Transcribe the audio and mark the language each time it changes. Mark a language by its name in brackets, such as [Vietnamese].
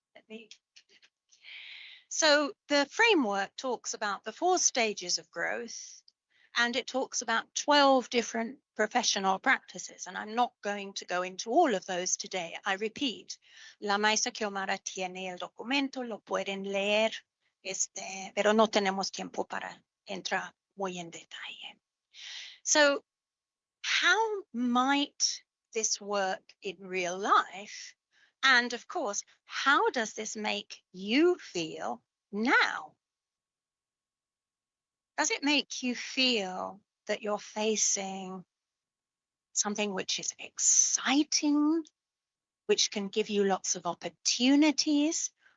[English] Okay. So the framework talks about the 4 stages of growth, and it talks about 12 different professional practices. And I'm not going to go into all of those today. I repeat, [Spanish] la maestra Kiomara tiene el documento, lo pueden leer, pero no tenemos tiempo para entrar muy en detalle. [English] So how might this work in real life? And of course, how does this make you feel now? Does it make you feel that you're facing something which is exciting, which can give you lots of opportunities?